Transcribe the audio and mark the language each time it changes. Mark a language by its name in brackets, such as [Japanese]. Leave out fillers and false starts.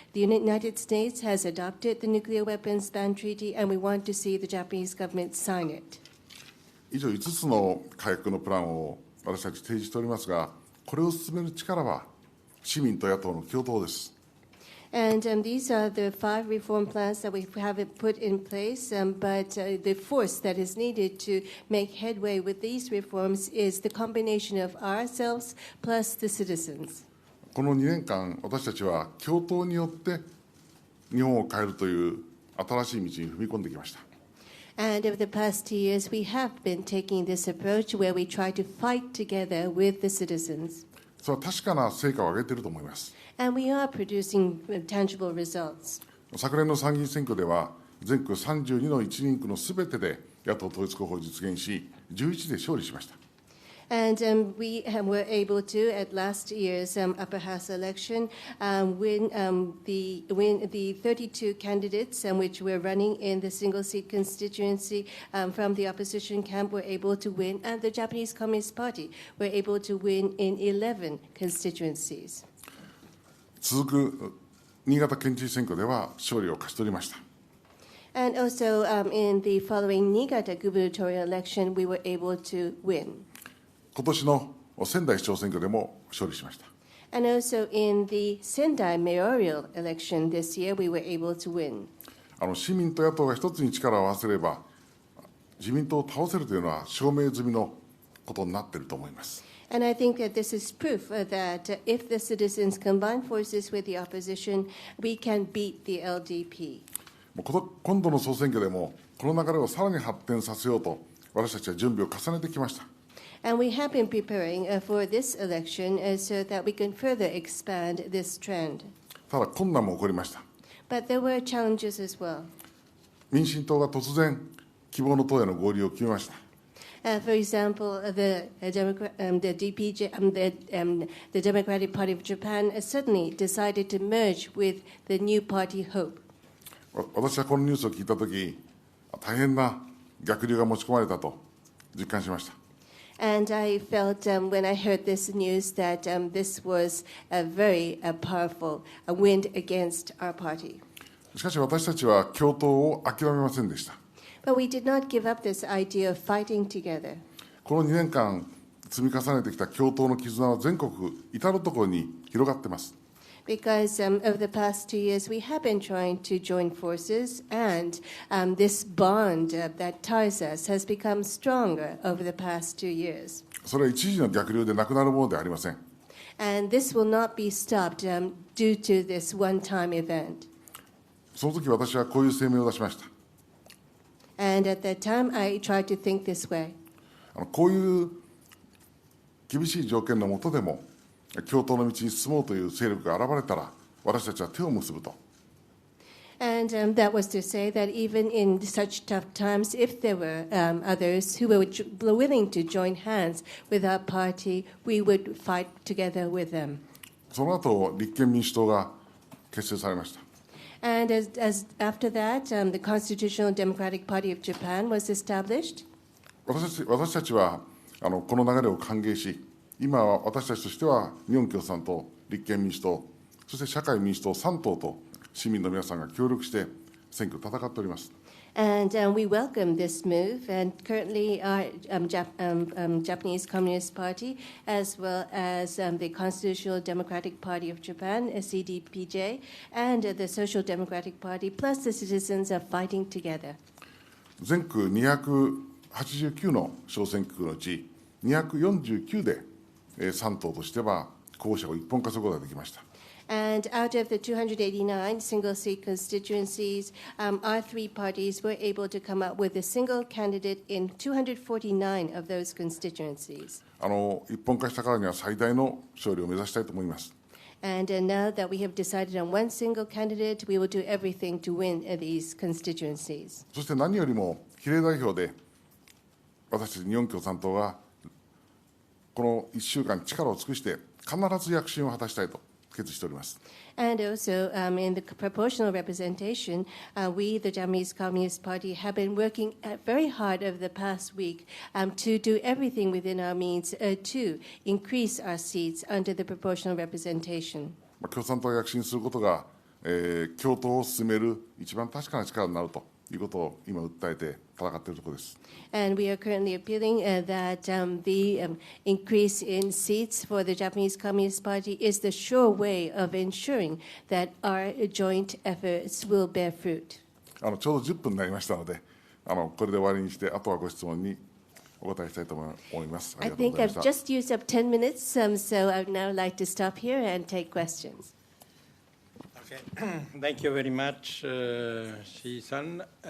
[English] The United States has adopted the nuclear weapons ban treaty, and we want to see the Japanese government sign it. [Japanese] 以上5つの改革のプランを私たち提示しておりますが、これを進める力は市民と野党の共闘です。 [English] And these are the 5 reform plans that we have put in place, but the force that is needed to make headway with these reforms is the combination of ourselves plus the citizens. [Japanese] この2年間、私たちは共闘によって日本を変えるという新しい道に踏み込んできました。 [English] And over the past 2 years, we have been taking this approach where we try to fight together with the citizens. [Japanese] それは確かな成果を上げていると思います。 [English] And we are producing tangible results. [Japanese] 昨年の参議院選挙では、全国32の一人区のすべてで野党統一候補を実現し、11で勝利しました。 [English] And we were able to, at last year's upper house election, win the 32 candidates which were running in the single-seat constituency from the opposition camp were able to win, and the Japanese Communist Party were able to win in 11 constituencies. [Japanese] 続く新潟県知事選挙では勝利を勝ち取りました。 [English] And also in the following Niigata gubernatorial election, we were able to win. [Japanese] 今年の仙台市長選挙でも勝利しました。 [English] And also in the Sendai mayoral election this year, we were able to win. [Japanese] 市民と野党が一つに力を合わせれば、自民党を倒せるというのは証明済みのことになっていると思います。 [English] And I think that this is proof that if the citizens combine forces with the opposition, we can beat the LDP. [Japanese] 今度の総選挙でも、この流れをさらに発展させようと、私たちは準備を重ねてきました。 [English] And we have been preparing for this election so that we can further expand this trend. [Japanese] ただ困難も起こりました。 [English] But there were challenges as well. [Japanese] 民進党が突然、希望の党への合流を決めました。 [English] For example, the Democratic Party of Japan suddenly decided to merge with the new party Hope. [Japanese] 私はこのニュースを聞いたとき、大変な逆流が持ち込まれたと実感しました。 [English] And I felt when I heard this news that this was a very powerful wind against our party. [Japanese] しかし私たちは共闘を諦めませんでした。 [English] But we did not give up this idea of fighting together. [Japanese] この2年間積み重ねてきた共闘の絆は全国至るところに広がっています。 [English] Because over the past 2 years, we have been trying to join forces, and this bond that ties us has become stronger over the past 2 years. [Japanese] それは一時の逆流でなくなるものではありません。 [English] And this will not be stopped due to this one-time event. [Japanese] その時私はこういう声明を出しました。 [English] And at that time, I tried to think this way. [Japanese] こういう厳しい条件の下でも共闘の道に進もうという勢力が現れたら、私たちは手を結ぶと。 [English] And that was to say that even in such tough times, if there were others who were willing to join hands with our party, we would fight together with them. [Japanese] その後、立憲民主党が結成されました。 [English] And after that, the Constitutional Democratic Party of Japan was established. [Japanese] 私たちはこの流れを歓迎し、今は私たちとしては日本共産党、立憲民主党、そして社会民主党3党と市民の皆さんが協力して選挙を戦っております。 [English] And we welcome this move. And currently, our Japanese Communist Party, as well as the Constitutional Democratic Party of Japan, CDPJ, and the Social Democratic Party, plus the citizens are fighting together. [Japanese] 全区289の小選挙区のうち249で3党としては候補者を一本化することができました。 [English] And out of the 289 single-seat constituencies, our three parties were able to come up with a single candidate in 249 of those constituencies. [Japanese] 一本化したからには最大の勝利を目指したいと思います。 [English] And now that we have decided on one single candidate, we will do everything to win these constituencies. [Japanese] そして何よりも比例代表で私たち日本共産党がこの1週間力を尽くして必ず躍進を果たしたいと決意しております。 [English] And also, in the proportional representation, we, the Japanese Communist Party, have been working very hard over the past week to do everything within our means to increase our seats under the proportional representation. [Japanese] 共産党が躍進することが、共闘を進める一番確かな力になるということを今訴えて戦っているところです。 [English] And we are currently appealing that the increase in seats for the Japanese Communist Party is the sure way of ensuring that our joint efforts will bear fruit. [Japanese] ちょうど10分になりましたので、これで終わりにして、あとはご質問にお答えしたいと思います。ありがとうございま [English] I've [Japanese] した。 [English] just used up 10 minutes, so I would now like to stop here and take questions. Okay. Thank you very much, Shi-san.